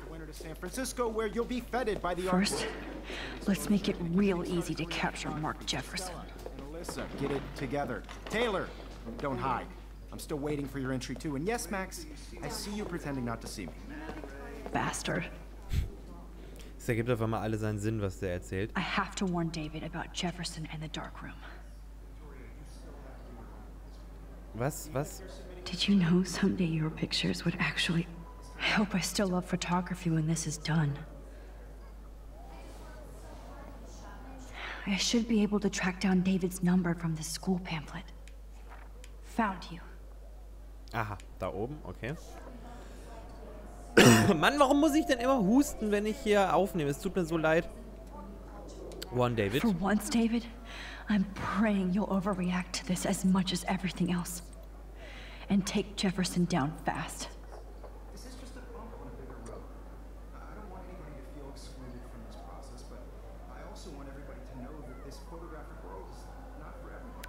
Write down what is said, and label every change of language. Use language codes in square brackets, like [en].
[en] Winter to San Francisco, where you'll be feted by the First, let's make it real easy to capture Mark Jefferson. And Alyssa, get it together. Taylor, don't hide. I'm still waiting for your entry too. And yes, Max, I see you pretending not to see me. Bastard. [de] Es ergibt auf einmal alle seinen Sinn, was der erzählt. [en] I have to warn David about Jefferson and the dark room. [de] Was? [en] Did you know someday your pictures would actually... I hope I still love photography when this is done. I should be able to track down David's number from the school pamphlet. Found you. [de] Aha, da oben, okay. Mann, warum muss ich denn immer husten, wenn ich hier aufnehme? Es tut mir so leid. One, David. [en] For once, David, I'm praying you'll overreact to this as much as everything else. And take Jefferson down fast. This is just a bump on a bigger road. I don't want anybody to feel excluded from this process, but I also want everybody to know that this photographic world is not for everybody.